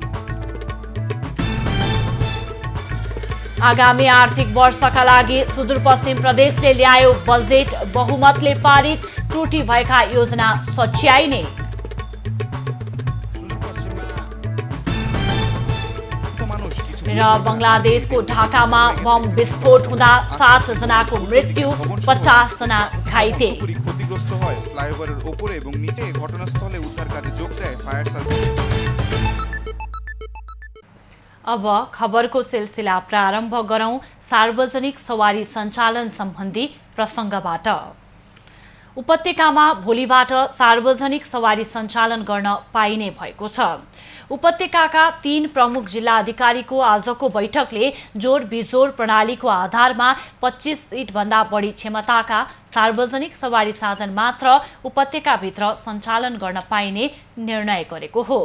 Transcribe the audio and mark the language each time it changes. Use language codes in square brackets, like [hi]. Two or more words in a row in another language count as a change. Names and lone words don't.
[ne] आगामी आर्थिक वर्षका लागि सुदूरपश्चिम प्रदेशले ल्यायो बजेट, बहुमतले पारित। त्रुटि भएका योजना सच्याइने। र बंगलादेशको ढाकामा बम विस्फोट हुँदा 7 जनाको मृत्यु, 50 जना घाइते। [bn] ক্ষতিগ্রস্ত হয় ফ্লাইওভারের উপরে এবং নিচে। ঘটনাস্থলে উদ্ধার কাজে যোগ দেয় ফায়ার সার্ভিস। [ne] अब खबरको सिलसिला प्रारम्भ गरौं सार्वजनिक सवारी सञ्चालन सम्बन्धी प्रसङ्गबाट। उपत्यकामा भोलिबाट सार्वजनिक सवारी सञ्चालन गर्न पाइने भएको छ। उपत्यकाका 3 प्रमुख जिल्ला अधिकारीको आजको बैठकले जोर बिजोर प्रणालीको आधारमा 25 सिट भन्दा बढी क्षमताका सार्वजनिक सवारी साधन मात्र उपत्यकाभित्र सञ्चालन गर्न पाइने निर्णय गरेको हो।